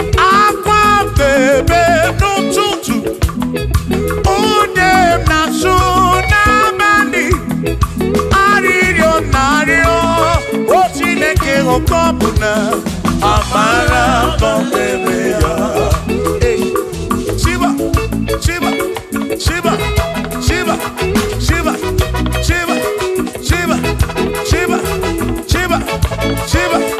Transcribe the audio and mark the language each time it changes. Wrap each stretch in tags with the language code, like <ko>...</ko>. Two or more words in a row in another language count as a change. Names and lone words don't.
<ig>Akwa m na-ebe n'ụtụtụ. Ude m na-asụ n'abalị. Arịrịọ m na-arịọ, o Chineke, oke ọbụla, amara m na ọ ga-eme ya. Hey. Shiva, Shiva, Shiva, Shiva, Shiva, Shiva, Shiva, Shiva, Shiva.</ig>